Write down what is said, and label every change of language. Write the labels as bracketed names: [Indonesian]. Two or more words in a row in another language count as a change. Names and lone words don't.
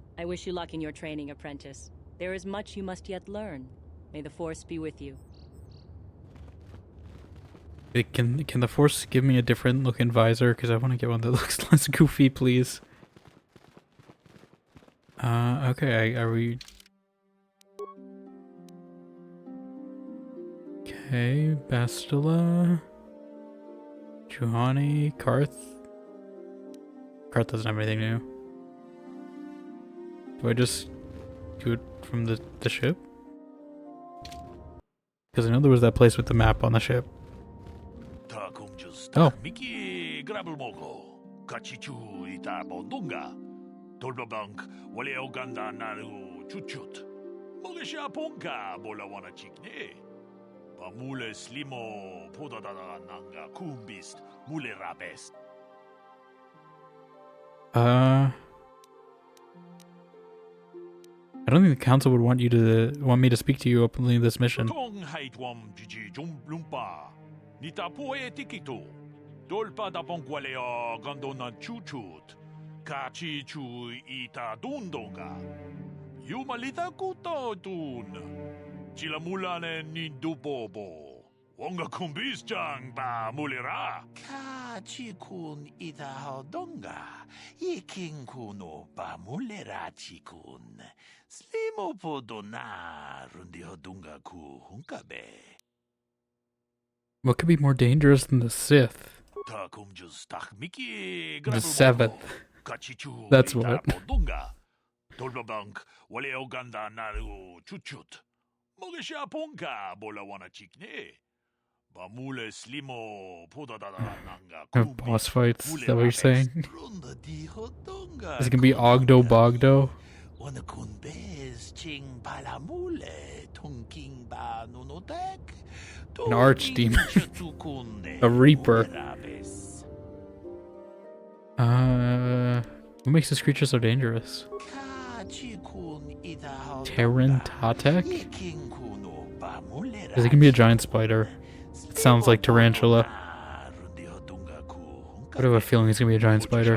[English] I wish you luck in your training, apprentice. There is much you must yet learn. May the Force be with you. Can the Force give me a different looking visor? Because I want to get one that looks less goofy, please. Okay, are we... Okay, Bastila... Juhani, Karth... Karth doesn't have anything new. Do I just do it from the ship? Because I know there was that place with the map on the ship. Oh. Miki Grabelmogo, Kachichu ita Bondunga, Tolbabank, Wale Oganda Naru Chuchut, Mogesha Ponka, Bolawana Chikne, Bamule Slimo, Podada Nanga Kumbist, Mule Rabest. I don't think the council would want me to speak to you openly in this mission. Tong Haitwam Gigi Jumblumpa, Nitapoe Tikito. Dolpa da Bonqualea Gondona Chuchut, Kachi Chu Ita Dundonga, Yumalita Kuto Dun, Chilamulane Nindubobo, Wonga Kumbisjang Ba Mulira, Kachi Kun Ita Hodonga, Yiking Kuno Ba Mulera Chikun, Slimo Podona Rundi Hodunga Ku Hunkabe. What could be more dangerous than the Sith? The seventh. That's what. Tolbabank, Wale Oganda Naru Chuchut, Mogesha Ponka, Bolawana Chikne, Bamule Slimo, Podada Nanga. Boss fights, is that what you're saying? Is it gonna be Ogdo Bogdo? An archdemon. A reaper. What makes this creature so dangerous? Terran Tatek? Is it gonna be a giant spider? It sounds like tarantula. I have a feeling it's gonna be a giant spider.